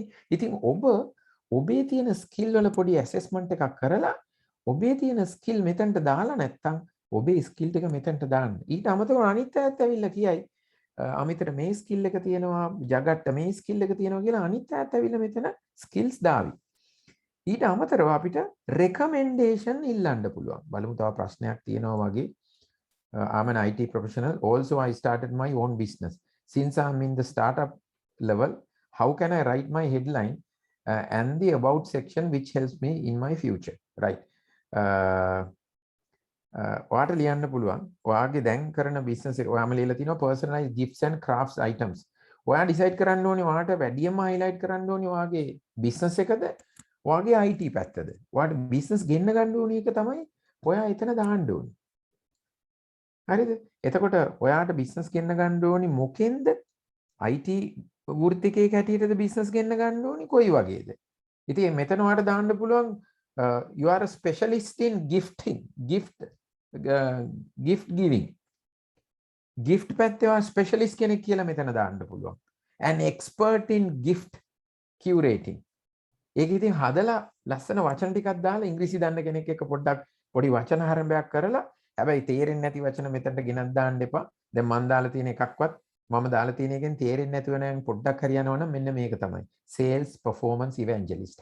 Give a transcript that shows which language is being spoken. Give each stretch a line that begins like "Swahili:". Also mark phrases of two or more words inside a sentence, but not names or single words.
Sinhala: ඉතින් ඔබේ තියෙන ස්කිල් වල පොඩි ඇසෙස්මන්ට් එකක් කරලා ඔබේ තියෙන ස්කිල් මෙතනට දාලා නැත්තම් ඔබේ ස්කිල් එක මෙතනට දාන්න. ඊට අමතරව අනිත් අයත් ඇවිල්ලා කියයි අමිතට මේ ස්කිල් එක තියෙනවා, ජගට්ට මේ ස්කිල් එක තියෙනවා කියලා අනිත් අයත් ඇවිල්ලා මෙතන ස්කිල්ස් දාවි. ඊට අමතරව අපිට රෙකමෙන්ඩේෂන් ඉල්ලන්න පුළුවන්. බලමු තව ප්‍රශ්නයක් තියෙනවා වගේ.
English: I'm an IT professional. Also, I started my own business. Since I'm in the startup level, how can I write my headline and the about section which helps me in my future? Right.
Sinhala: ඔයාට ලියන්න පුළුවන්. ඔයාගේ දැන් කරන business එක ඔයාම ලියලා තිනවා
English: personalized gifts and crafts items.
Sinhala: ඔයා decide කරන්න ඕනේ ඔයාට වැඩියම highlight කරන්න ඕනේ ඔයාගේ business එකද ඔයාගේ IT පැත්තද. ඔයාට business ගෙන්න ගන්න ඕනේ එක තමයි ඔයා එතන දාන්න ඕනේ. හරිද? එතකොට ඔයාට බිස්නස් ගෙන්න ගන්න ඕනි මොකෙන්ද? IT වෘත්තිකයක හැටියටද බිස්නස් ගෙන්න ගන්න ඕනි කොයි වගේද? ඉතින් මෙතන ඔයාට දාන්න පුළුවන්
English: you are a specialist in gift giving.
Sinhala: gift පැත්තේ ඔයා ස්පෙෂලිස්ට් කෙනෙක් කියලා මෙතන දාන්න පුළුවන්.
English: an expert in gift curating.
Sinhala: ඒක ඉතින් හදලා ලස්සන වචන ටිකක් දාලා ඉංග්‍රීසි දන්න කෙනෙක් එක්ක පොඩ්ඩක් පොඩි වචන හරඹයක් කරලා හැබැයි තේරෙන්නේ නැති වචන මෙතනට ගෙනත් දාන්න එපා. දැන් මම දාලා තියෙන එකක්වත් මම දාලා තියෙන එකෙන් තේරෙන්නේ නැතුව නම් පොඩ්ඩක් හරියනවා නම් මෙන්න මේක තමයි.
English: sales performance evangelist.